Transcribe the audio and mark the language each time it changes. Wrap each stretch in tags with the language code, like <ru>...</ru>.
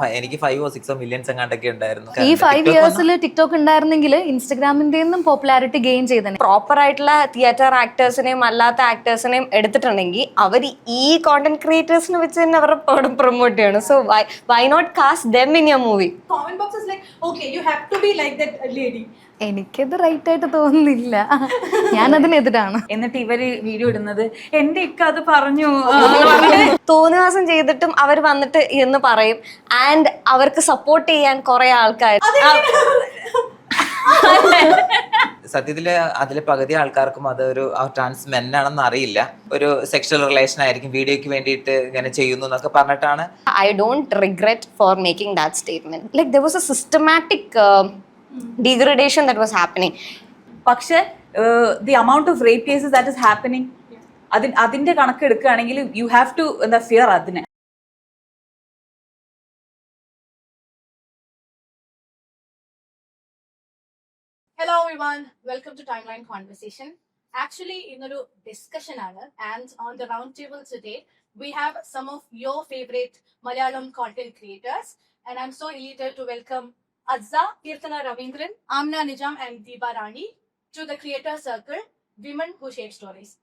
<ml>എനിക്ക് 5 or 6 millions എങ്ങാണ്ടൊക്കെ ഉണ്ടായിരുന്നു. ഈ 5 yearsൽ ടിക്ടോക്ക് ഉണ്ടായിരുന്നെങ്കിൽ ഇൻസ്റ്റഗ്രാമിന്റെ പോപ്പുലാരിറ്റി ഗെയിൻ ചെയ്തേനെ. പ്രോപ്പർ ആയിട്ടുള്ള തിയേറ്റർ ആക്ടേഴ്സിനെയും അല്ലാത്ത ആക്ടേഴ്സിനെയും എടുത്തിട്ടുണ്ടെങ്കിൽ അവർ ഈ കോണ്ടന്റ് ക്രിയേറ്റേഴ്സിനെ വെച്ച് തന്നെ അവരുടെ പടം പ്രൊമോട്ട് ചെയ്യണം.</ml> <en>So why not cast them in your movie? Comment box is like, okay, you have to be like that lady.</en> <ml>എനിക്കത് റൈറ്റ് ആയിട്ട് തോന്നുന്നില്ല. ഞാൻ അതിനെതിരാണ്. എന്നിട്ട് ഇവര് വീഡിയോ ഇടുന്നത് എന്റെ ഇക്ക അത് പറഞ്ഞു തോന്നിവാസം ചെയ്തിട്ടും അവർ വന്നിട്ട് എന്ന് പറയും. ആൻഡ് അവർക്ക് സപ്പോർട്ട് ചെയ്യാൻ കുറെ ആൾക്കാർ. സത്യത്തില് അതിലെ പകുതി ആൾക്കാർക്കും അതൊരു ട്രാൻസ് മെൻ ആണെന്ന് അറിയില്ല. ഒരു സെക്ഷൽ റിലേഷൻ ആയിരിക്കും, വീഡിയോക്ക് വേണ്ടിയിട്ട് ഇങ്ങനെ ചെയ്യുന്നു എന്നൊക്കെ പറഞ്ഞിട്ടാണ്.</ml> <en>I don't regret for making that statement. Like there was a systematic degradation that was happening.</en> <ml>പക്ഷെ</ml> <en>the amount of rape cases that is happening,</en> <ml>അതിന്റെ കണക്ക് എടുക്കുകയാണെങ്കിൽ</ml> <en>you have to</en> <ml>എന്താ</ml> <en>fear</en> <ml>അതിനെ.</ml> <en>Hello everyone, welcome to Timeline Conversation.</en> <ml>Actually, ഇന്നൊരു discussion ആണ്.</ml> <en>And on the round table today, we have some of your favorite Malayalam content creators. And I'm so elated to welcome Azza, Kirtana Ravindran, Amna Nijam and Deepa Rani to the creator circle, Women Who Share Stories.</en>